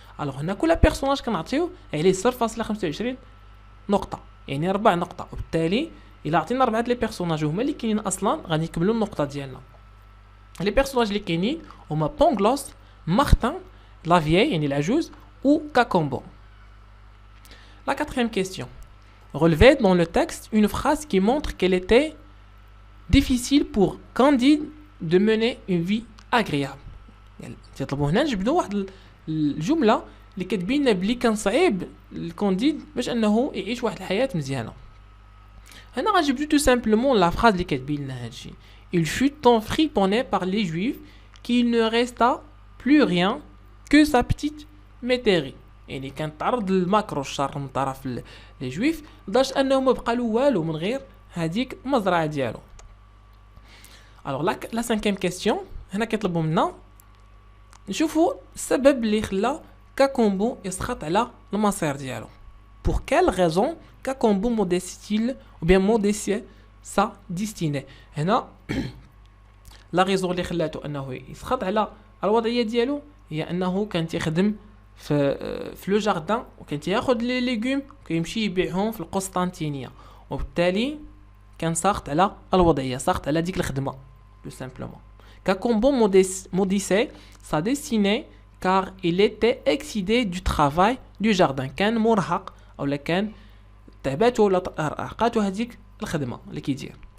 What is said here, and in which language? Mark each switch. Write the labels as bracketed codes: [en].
[ar] الوغ هنا كل بيرسوناج كنعطيو عليه 0.25 نقطه يعني 4 نقطه. وبالتالي الا عطينا 4 لي بيرسوناج هما اللي كاينين اصلا غادي يكملوا النقطه ديالنا. لي بيرسوناج اللي كاينين هما بونغلوس مارتن لافيي يعني العجوز ou Kakombo. [fr] La quatrième question. Relevez dans le texte une phrase qui montre qu'elle était difficile pour Candide de mener une vie agréable. [ar] تطلبوا هنا نجبدوا واحد الجملة اللي كتبين لنا بلي كان صعيب لكونديد باش انه يعيش واحد الحياة مزيانة. هنا غنجبدوا [fr] tout simplement la phrase [ar] اللي كتبين لنا هادشي. [fr] Il fut tant friponné par les Juifs qu'il ne resta plus rien que sa petite [ar] ميتيري يعني كان تعرض للماكرو الشر من طرف لي جويف لدرجه انه ما بقى له والو من غير هذيك المزرعه ديالو. الوغ لا سانكيام كيسيون هنا كيطلبوا منا نشوفوا السبب اللي خلى كاكومبو يسخط على المصير ديالو. [fr] Pour quelle raison Kakombo modèle-t-il ou bien modèle sa destinée. [ar] هنا لا ريزون اللي خلاته انه يسخط على الوضعيه ديالو هي انه كان تيخدم في لو جاردان وكان تياخذ لي ليغوم وكيمشي يبيعهم في القسطنطينيه وبالتالي كان ساخط على الوضعيه ساخط على ديك الخدمه [fr] tout simplement. Kakombo maudissait sa destinée car il était excité du travail du jardin. [ar] كان مرهق او لا كان تعباتو ولا رهقاتو هذيك الخدمه اللي كيدير.